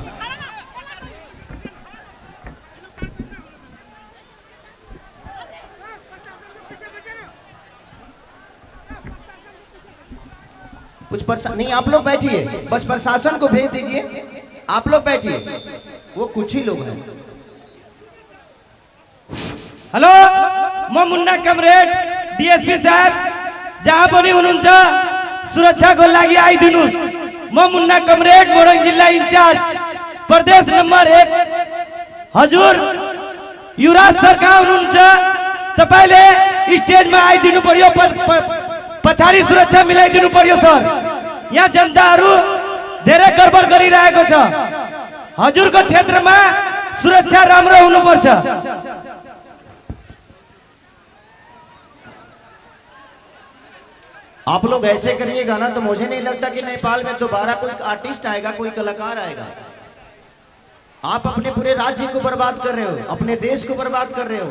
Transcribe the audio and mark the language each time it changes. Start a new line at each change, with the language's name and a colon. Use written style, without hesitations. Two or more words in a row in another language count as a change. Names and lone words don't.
Hindi: कुछ नहीं, आप लोग बैठिए, बस प्रशासन को भेज दीजिए। आप लोग बैठिए, वो कुछ ही लोग हैं।
Nepali: हेलो मैं मुन्ना कमरेड डीएसपी साहब जहाँ पनि हुनुहुन्छ सुरक्षा को लागि आइदिनुस्। म मुन्ना कमरेड मोरङ जिल्ला इन्चार्ज प्रदेश नम्बर 1 हजुर युवराज सरकार हुनुहुन्छ। तपाईले स्टेजमा आइदिनु पर्यो, पछाडी सुरक्षा मिलाइदिनु पर्यो सर। यहाँ जनताहरू धेरै गडबड गरिरहेको छ। हजुरको क्षेत्रमा सुरक्षा राम्रो हुनुपर्छ।
Hindi: आप लोग ऐसे करिएगा ना तो मुझे नहीं लगता कि नेपाल में दोबारा कोई आर्टिस्ट आएगा, कोई कलाकार आएगा। आप अपने पूरे राज्य को बर्बाद कर रहे हो, अपने देश को बर्बाद कर रहे हो।